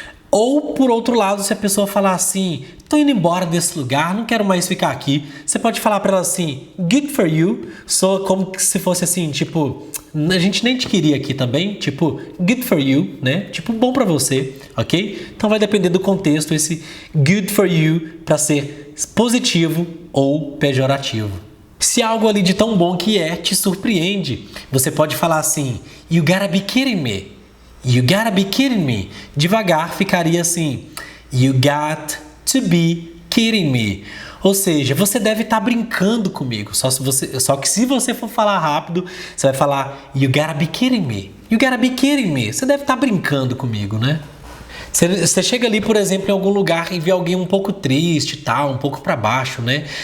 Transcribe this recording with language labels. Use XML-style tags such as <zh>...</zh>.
<pt>Ou, por outro lado, se a pessoa falar assim, tô indo embora desse lugar, não quero mais ficar aqui, você pode falar para ela assim,</pt> <en>good for you,</en> <pt>soa como se fosse assim, tipo, a gente nem te queria aqui também, tipo, good for you, né? Tipo, bom para você, ok? Então vai depender do contexto, esse</pt> <en>good for you,</en> <pt>para ser positivo ou pejorativo. Se algo ali de tão bom que te surpreende, você pode falar assim,</pt> <en>you gotta be kidding me. You gotta be kidding me.</en> <pt>Devagar ficaria assim,</pt> <en>you got to be kidding me.</en> <pt>Ou seja, você deve estar brincando comigo. Só que se você for falar rápido, você vai falar</pt> <en>you gotta be kidding me. You gotta be kidding me.</en> <pt>Você deve estar brincando comigo, né? Você chega ali, por exemplo, em algum lugar e vê alguém um pouco triste, tal, um pouco para baixo, né?</pt>